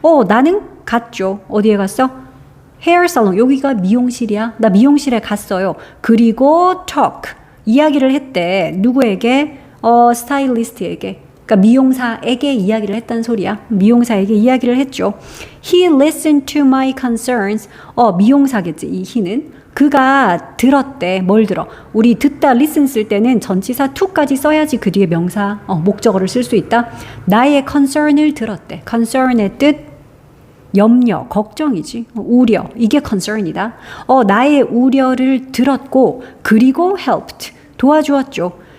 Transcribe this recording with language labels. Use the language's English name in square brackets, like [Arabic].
[Korean] 나는 갔죠. 어디에 갔어? hair salon. 여기가 미용실이야. 나 미용실에 갔어요. 그리고 talk. 이야기를 했대. 누구에게? 스타일리스트에게. 그러니까 미용사에게 이야기를 했다는 소리야. 미용사에게 이야기를 했죠. [English] He listened to my concerns. [Korean] 미용사겠지. 이 he는. 그가 들었대. 뭘 들어? 우리 듣다 listen 쓸 때는 전치사 to까지 써야지 그 뒤에 명사, 목적어를 쓸 수 있다. 나의 concern을 들었대. concern의 뜻 염려, 걱정이지. 우려. 이게 concern이다. 나의 우려를 들었고 그리고 helped. 도와주었죠.